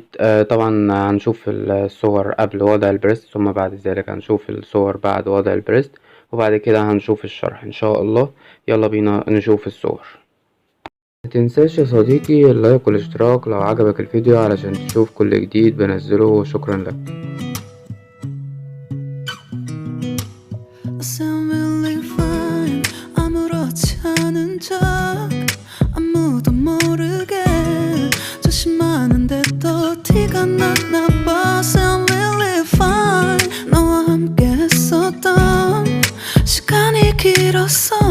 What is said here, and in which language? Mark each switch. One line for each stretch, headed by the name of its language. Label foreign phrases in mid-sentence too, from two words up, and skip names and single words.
Arabic: طبعا هنشوف الصور قبل وضع البريست، ثم بعد ذلك هنشوف الصور بعد وضع البريست، وبعد كده هنشوف الشرح ان شاء الله. يلا بينا نشوف الصور. متنساش يا صديقي اللايك والاشتراك لو عجبك الفيديو علشان تشوف كل جديد بنزله، وشكرا لك.
Korean: 아무도 모르게 조심하는데 또 티가 났나 봐.
English: Sound really fine.
Korean: 너와 함께 했었던 시간이 길었어.